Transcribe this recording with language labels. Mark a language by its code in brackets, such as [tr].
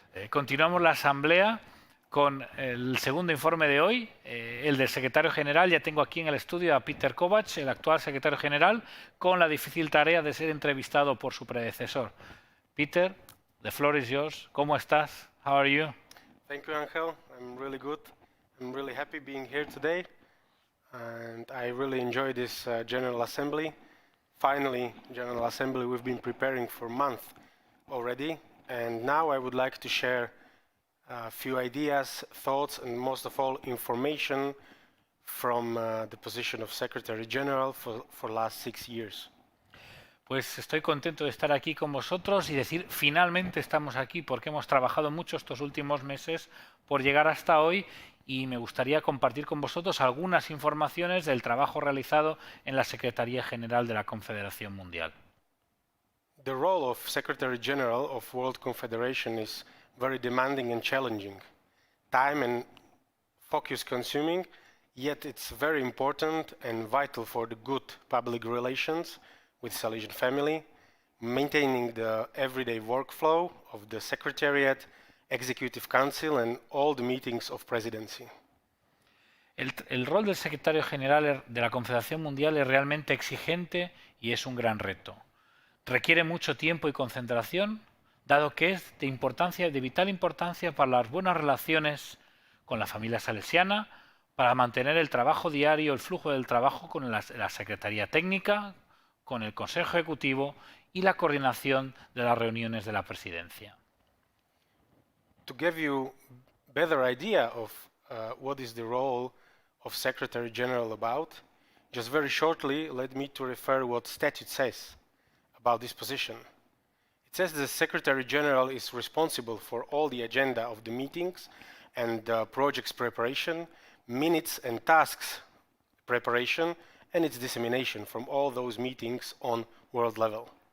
[es] Continuamos la asamblea con el segundo informe de hoy, el del secretario general. Ya tengo aquí en el estudio a Peter Kovac, el actual secretario general, con la difícil tarea de ser entrevistado por su predecesor. [en] Peter, the floor is yours. [es] ¿Cómo estás? [en] How are you? Thank you, Angel. I'm really good. I'm really happy being here today, and I really enjoy this General Assembly. Finally, General Assembly we've been preparing for a month already, and now I would like to share a few ideas, thoughts, and most of all information from the position of Secretary General for last 6 years. [es] Pues estoy contento de estar aquí con vosotros y decir finalmente estamos aquí porque hemos trabajado mucho estos últimos meses por llegar hasta hoy y me gustaría compartir con vosotros algunas informaciones del trabajo realizado en la Secretaría General de la Confederación Mundial. [en] The role of Secretary General of World Confederation is very demanding and challenging, time and focus consuming, yet it's very important and vital for the good public relations with Salesian family, maintaining the everyday workflow of the Secretariat, Executive Council and all the meetings of Presidency. [es] El rol del secretario general de la Confederación Mundial es realmente exigente y es un gran reto. Requiere mucho tiempo y concentración, dado que es de vital importancia para las buenas relaciones con la familia salesiana, para mantener el trabajo diario, el flujo del trabajo con la Secretaría Técnica, con el Consejo Ejecutivo y la coordinación de las reuniones de la Presidencia. [en] To give you a better idea of what is the role of Secretary General about, just very shortly let me to refer what statute says about this position. It says the Secretary General is responsible for all the agenda of the meetings and projects preparation, minutes and tasks preparation, and its dissemination from all those meetings on world level.